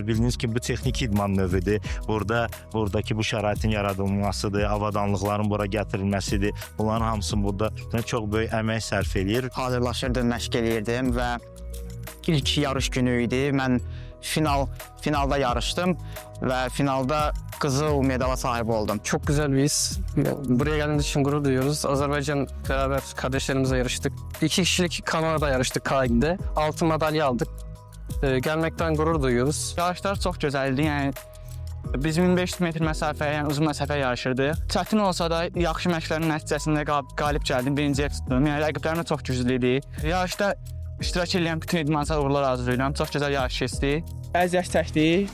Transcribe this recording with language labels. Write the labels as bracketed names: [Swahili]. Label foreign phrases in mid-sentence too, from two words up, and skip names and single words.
[Azerbaijani] Bildiyiniz ki, bu texniki idman növüdür. Buradakı bu şəraitin yaradılmasıdır, avadanlıqların bura gətirilməsidir. Bunların hamısı burada çox böyük əmək sərf edir. Hazırlaşırdım, məşq eləyirdim və ilk yarış günü idi. Mən finalda yarışdım və finalda qızıl medala sahib oldum. [Turkish] Çok güzel bir his. Buraya geldiğimiz için gurur duyuyoruz. Azerbaycan beraber kardeşlerimizle yarıştık. 2 kişilik kanoada yarıştık K2'de. Altın madalya aldık. Gelmekten gurur duyuyoruz. [Azerbaijani] Yarışlar çox gözəl idi. Yəni biz 1500 metr məsafə, yəni uzun məsafə yarışırdıq. Çətin olsa da yaxşı məşqlərin nəticəsində qalib gəldim, birinciyə tutdum. Yəni rəqiblərim də çox güclü idi. Yarışda iştirak edən bütün idmançılara uğurlar arzulayıram. Çox gözəl yarış keçdi. Əziyyət çəkdik.